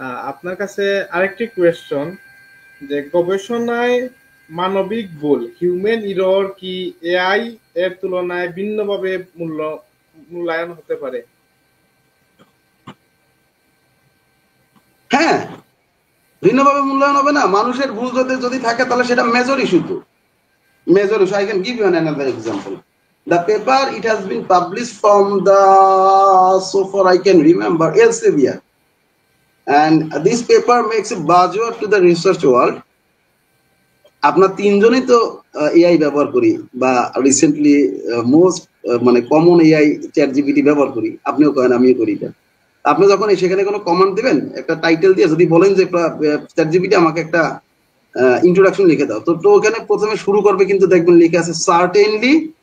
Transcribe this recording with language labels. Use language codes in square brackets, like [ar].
[bn] আপনার কাছে আরেকটি কোয়েশ্চন, যে গবেষণায় মানবিক ভুল, হিউম্যান এরর কি এআই এর তুলনায় ভিন্নভাবে মূল্যায়ন হতে পারে? হ্যাঁ, ভিন্নভাবে মূল্যায়ন হবে না। মানুষের ভুল যদি থাকে তাহলে সেটা মেজর ইস্যু। তো major issue, [en] I can give you another example. The paper, it has been published from the, so far I can remember, Elsevier, and this paper makes a buzzword to the research world. [bn] আপনার তিনজনই তো AI ব্যবহার করি, বা recently most মানে common AI chat GPT ব্যবহার করি। আপনিও করেন, আমিও করি। আপনি যখন সেখানে কোনো কমান্ড দিবেন, একটা টাইটেল দিয়ে যদি বলেন যে চ্যাট জিপিটি আমাকে একটা ইন্ট্রোডাকশন লিখে দাও, তো ওখানে প্রথমে শুরু করবে, কিন্তু দেখবেন লিখে আছে সার্টেনলি